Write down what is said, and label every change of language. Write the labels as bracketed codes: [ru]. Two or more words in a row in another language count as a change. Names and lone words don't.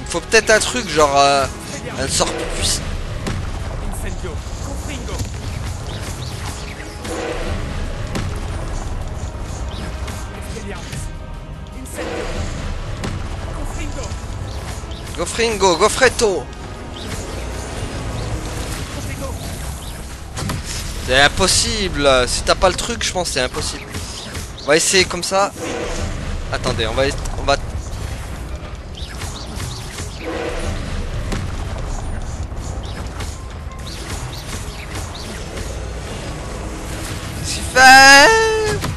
[fr] peut-être un truc genre un sort plus puissant. Incendio, confringo. Expelliarmus. Incendio. Confringo. Gofringo, Gofretto. Confringo. C'est impossible. Si t'as pas le truc, je pense que c'est impossible. On va essayer comme ça. Attendez, on va. Qu'est-ce qu'il fait?